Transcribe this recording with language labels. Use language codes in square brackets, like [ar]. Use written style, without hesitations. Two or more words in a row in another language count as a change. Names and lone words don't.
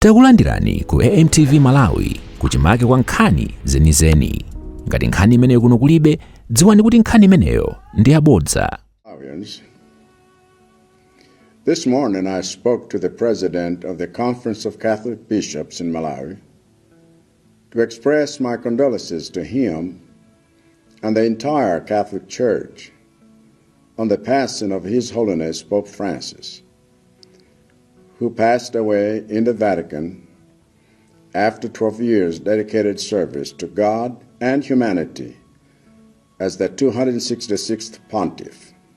[ny] Takulandirani ku AMTV Malawi kuchimake kwa nkhani zenizeni. Ngati nkhani imeneyo kuno kulibe, dziwani kuti nkhani imeneyo ndi yabodza. [en] This morning I spoke to the president of the Conference of Catholic Bishops in Malawi to express my condolences to him and the entire Catholic Church on the passing of His Holiness Pope Francis, who passed away in the Vatican after 12 years dedicated service to God and humanity as the 266th Pontiff.